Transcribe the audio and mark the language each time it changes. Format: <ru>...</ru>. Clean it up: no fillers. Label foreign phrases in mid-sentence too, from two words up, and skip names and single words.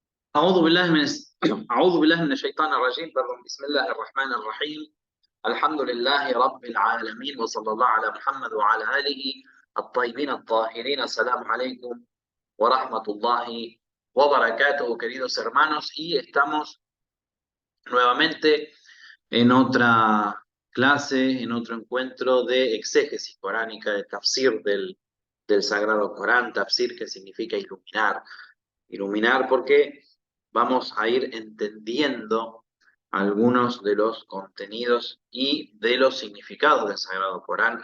<ar>أعوذ بالله من أعوذ بالله من الشيطان الرجيم بسم الله الرحمن الرحيم. الحمد لله رب العالمين وصلى الله على محمد وعلى آله الطيبين الطاهرين. السلام عليكم ورحمة الله وbarakatuh,</ar> <es>queridos hermanos, y estamos nuevamente en otra clase, en otro encuentro de exégesis coránica, de tafsir del Sagrado Corán. Tafsir, que significa iluminar. Iluminar porque vamos a ir entendiendo algunos de los contenidos y de los significados del Sagrado Corán.</es>